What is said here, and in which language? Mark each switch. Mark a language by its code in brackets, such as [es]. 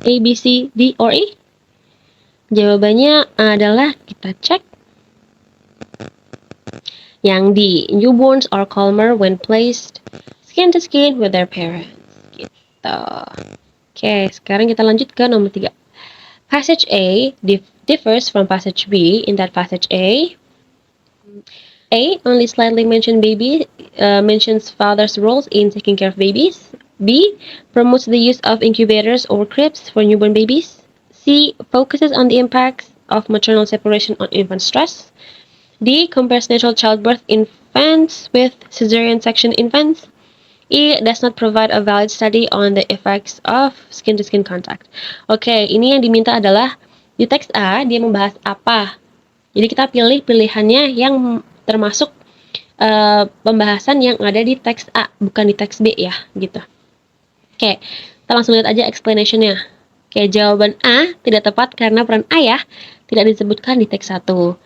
[en] A, B, C, D, or E? [id] Jawabannya adalah kita cek yang D, [en] newborns are calmer when placed skin to skin with their parents. Gitu. [id] Oke, sekarang kita lanjut ke nomor 3. [en] Passage A differs from passage B in that passage A only slightly mentions father's roles in taking care of babies. B, promotes the use of incubators or cribs for newborn babies. C, focuses on the impacts of maternal separation on infant stress. D, compares natural childbirth infants with cesarean section infants. E, does not provide a valid study on the effects of skin-to-skin contact. [id] Oke, ini yang diminta adalah di teks A, dia membahas apa. Jadi kita pilih pilihannya yang termasuk pembahasan yang ada di teks A, bukan di teks B ya, gitu. Oke, kita langsung lihat aja explanation-nya. Oke, jawaban A tidak tepat karena peran ayah tidak disebutkan di teks 1.